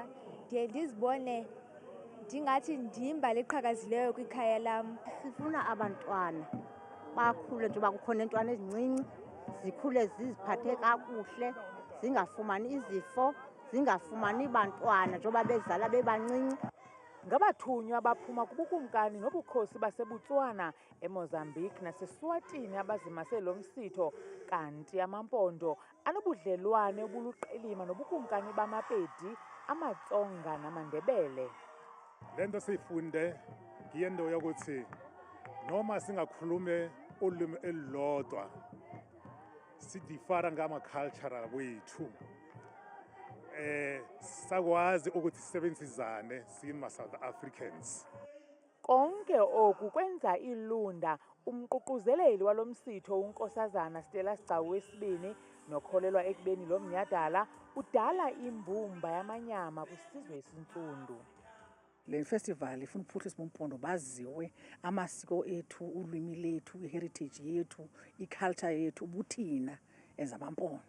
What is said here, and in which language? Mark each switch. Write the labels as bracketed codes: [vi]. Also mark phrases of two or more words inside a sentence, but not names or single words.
[xh] Ndiye ndizibone ndingathi ndimbali eqhakazileyo kwikhaya lam. Sifuna abantwana bakhule njengoba kukhona intwana ezincinci zikhule ziziphathe kakuhle zingafumani izifo zingafumani bantwana njengoba bezala bebancinci. Ngabathunywa abaphuma kubukumkani nobukhosi baseBotswana, eMozambique naseSwatini abazimase lo msitho, kanti amaMpondo anobudlelwane obuluqilima nobukumkani bamaPedi, amaTsonga namaNdebele. [zu] Lento sifunde ngiyento yokuthi noma singakhulume ulimi elilodwa sidifara ngama-cultural wethu. Sakwazi ukuthi sisebenzisane sima-South Africans. [xh] Konke oku kwenza ilunda umququzeleli walo msitho uNkosazana Stella Sigcawu II nokholelwa ekubeni lo mnyhadala udala imbumba yamanyama kwisizwe esintsundu. Le festival ifuna ukuphuhlisa uMpondo baziwe amasiko ethu, ulwimi lethu, iheritage yethu, iculture yethu, ubuthina ezamaMpondo.